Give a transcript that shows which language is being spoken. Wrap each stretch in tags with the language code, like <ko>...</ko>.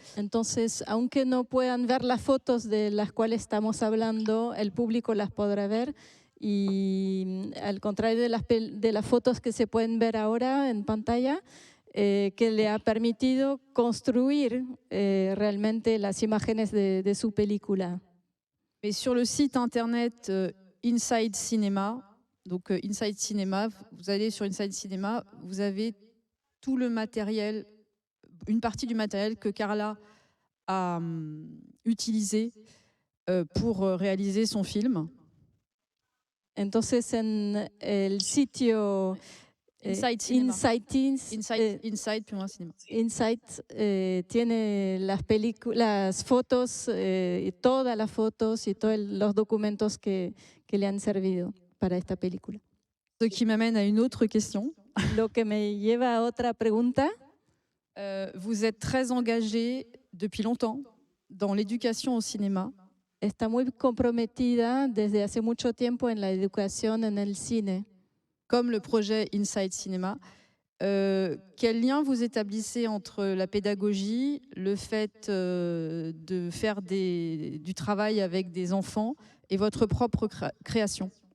<es>Entonces, aunque no puedan ver las fotos de las cuales estamos hablando, el público las podrá ver. Y al contrario de las fotos que se pueden ver ahora en pantalla, que le ha permitido construir realmente las imágenes de su película.</es> <fr>Et sur le site internet Inside Cinema, donc Inside Cinema, vous allez sur Inside Cinema, vous avez tout le matériel, une partie du matériel que Carla a utilisé pour réaliser son film.</fr> <es>Entonces, en el sitio Inside Cinema. Inside</es> <fr>puis moins cinéma.</fr> <es>Inside tiene las fotos, todas las fotos y todos los documentos que le han servido para esta película.</es> <fr>Ce qui m'amène à une autre question.</fr> <es>Lo que me lleva a otra pregunta.</es> <fr>Vous êtes très engagé depuis longtemps dans l'éducation au cinéma.</fr> <es>Está muy comprometida desde hace mucho tiempo en la educación en el cine.</es> <fr>Comme le projet Inside Cinema. Quel lien vous établissez entre la pédagogie, le fait de faire du travail avec des enfants et votre propre création?</fr>